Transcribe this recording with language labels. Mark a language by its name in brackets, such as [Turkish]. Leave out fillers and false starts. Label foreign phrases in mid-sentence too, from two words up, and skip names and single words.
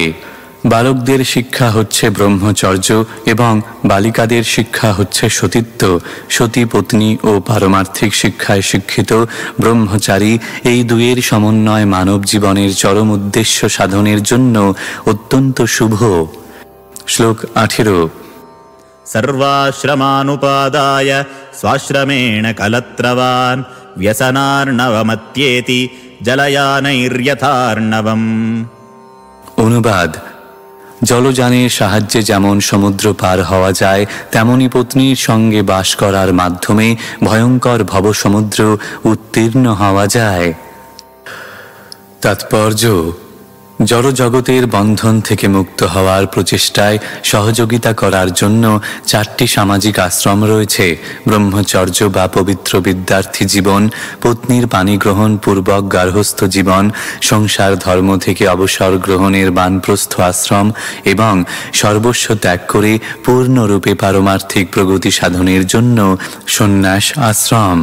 [Bangla] বালকদের শিক্ষা হচ্ছে ব্রহ্মচর্য এবং বালিকাদের শিক্ষা হচ্ছে সতীত্ব। সতী পত্নী ও পারমার্থিক শিক্ষায় শিক্ষিত ব্রহ্মচারী, এই দুয়ের সমন্বয় মানব জীবনের চরম উদ্দেশ্য সাধনের জন্য অত্যন্ত শুভ। শ্লোক 18। [Sanskrit] सर्वाश्रमानुपादाय स्वाश्रमेण कलत्रवान् व्यसनार्णवमत्येति जलयानैर्यथार्णवम्। [Bangla] অনুবাদ: জলযানের সাহায্যে যেমন সমুদ্র পার হওয়া যায়, তেমনি পত্নীর সঙ্গে বাস করার মাধ্যমে ভয়ঙ্কর ভবসমুদ্র উত্তীর্ণ হওয়া যায়। তাৎপর্য: জড়জগতের বন্ধন থেকে মুক্ত হওয়ার প্রচেষ্টায় সহযোগিতা করার জন্য 4টি সামাজিক আশ্রম রয়েছে: ব্রহ্মচর্য বা পবিত্র বিদ্যার্থী জীবন, পত্নীর পানি গ্রহণ পূর্বক গার্হস্থ্য জীবন, সংসার ধর্ম থেকে অবসর গ্রহণের বানপ্রস্থ আশ্রম এবং সর্বস্ব ত্যাগ করে পূর্ণরূপে পারমার্থিক প্রগতি সাধনের জন্য সন্ন্যাস আশ্রম।